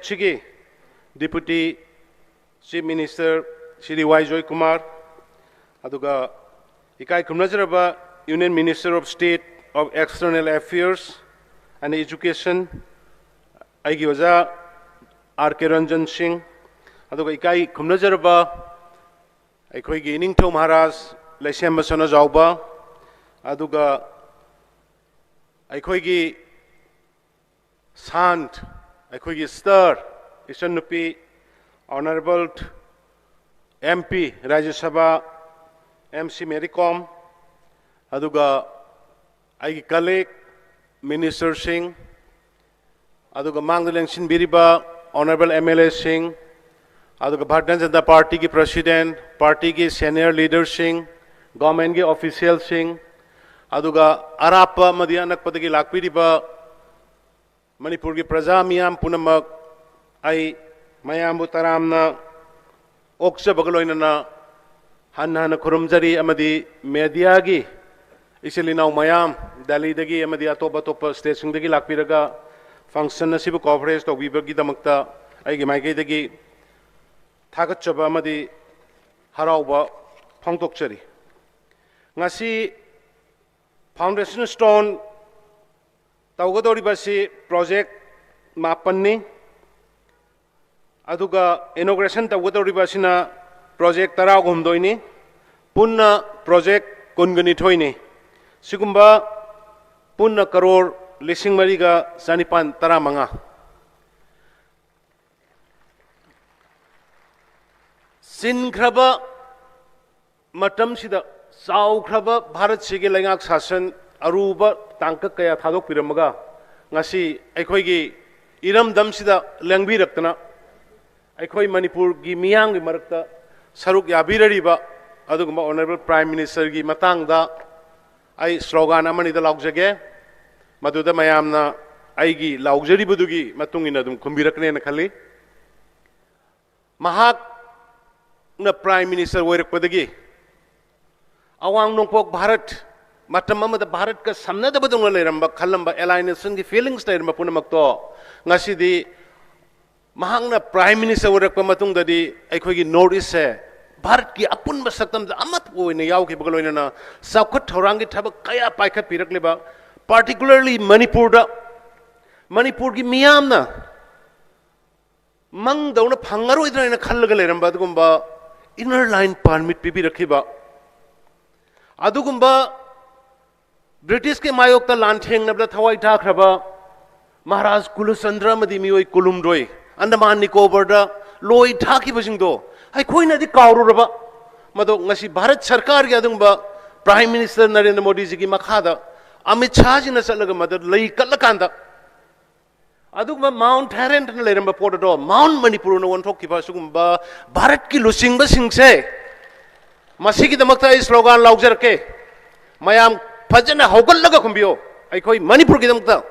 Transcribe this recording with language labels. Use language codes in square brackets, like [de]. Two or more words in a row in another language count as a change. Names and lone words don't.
[mni] की [en] deputy chief minister [mni] श्री वाई जॉय कुमार, अदुगा इकाई खुमनजरबा [en] union minister of state of external affairs and education [mni] आईगी वजा आर के रंजन सिंह, अदुगा इकाई खुमनजरबा अखोइगी निंगथौ महाराज लैसेम सना जाउबा, अदुगा अखोइगी सांत अखोइगी स्टार ईशन नुपी [en] honourable MP [mni] राज्यसभा एमसी मेरी कॉम, अदुगा आईगी [en] colleague minister [mni] सिंह, अदुगा मांग लेंसिन बीरिबा [en] honourable MLA [mni] सिंह, अदुगा भारतीय जनता पार्टी की प्रेसिडेंट, पार्टी की [en] senior leader [mni] सिंह, गवर्नमेंट के ऑफिशियल सिंह, अदुगा अराप मदी अनकपदगी लाकपीरिबा मणिपुर की प्रजा मियाम पुनमक आई मयाम तरामना ओक्सबगलोइनना हन खुरुमजरी अमदी मीडिया की इसिलिनाउ मयाम दिल्ली दगी अमदी अतोप अतोप स्टेटसिंगदगी लाकपीरगा फंक्शन असिबु कवरेज तौबीबगीदमक्ता आइगी माइकैदगी थागतचबा अमदी हराउबा फोंदोकचरी। ngasi [en] foundation stone [mni] तौगदोरिबासी प्रोजेक्ट मापन्नी, अदुगा इनॉग्रेशन तौगदोरिबासीना प्रोजेक्ट 13 पुन्न प्रोजेक्ट 19 सिगुम्बा पुन्न करोड़ लिसिंग मरीगा चानिपान 15 सिनख्रबा मतमसिदा चाउख्रबा भारत सिगे लैंगाक शासन अरुबा तांकक कया थादोकपिरमगा ngasi अखोइगी इरमदमसिदा लेंबिरक्तना अखोइ मणिपुर की मियाम की मरक्ता सरुक याबिररिबा अदुगुम्बा [en] honourable prime minister [mni] की मतंगदा आई स्लोगन अमनिदा लाउजगे मदुदा मयामना आईगी लाउजरिबदुगी मतुंगिना दुम खुंबिरकनेना खल्ली। महाक न [en] prime minister [mni] ओइरकपदगी अवांग नोंपोक भारत मतम अमदा भारत का समनदबदुंग लेरंबा खलंबा एलाइनेशन की फीलिंग्स लेरंबा पुनमक्तो ngasi महांगना [en] prime minister [mni] ओइरकपा मतुंगददी अखोइगी नॉर्थ ईस्ट से भारत की अपुनबा सकतमदा अमत ओइना याउखिबगलोइना साउखत थौरांगी थबक कया पाइखत पिरकलेबा पार्टिकुलरली मणिपुर की मियामना मंगदौना फंगरोइद्राना खल्लगा लेरंबा अदुगुम्बा [en] inner line permit [mni] पीबी रखिबा अदुगुम्बा ब्रिटिश के मायोक्ता लांथेंगनबदा थवाई थाख्रबा महाराज कुलचंद्र मदि मियोय कुलुमरोय अंडमान निकोबारदा लोई थाखिबसिंगदो अखोइनादि कावरुरबा मदो ngasi भारत सरकार की अदुगुम्बा [en] prime minister [mni] नरेंद्र मोदी जी की मखादा अमित शाह जी न चलगा मदद लई कल्लकांदा अदुगुम्बा माउंट हैरेंट न लेरंबा पोडो माउंट मणिपुर न वनथोकिबा सुगुम्बा भारत की लुसिंगबा सिंगसे मसीगी दमकता स्लोगन लाउजरके मयाम फजना हौगल्लगा खुंबियो अखोई मणिपुर की दमकता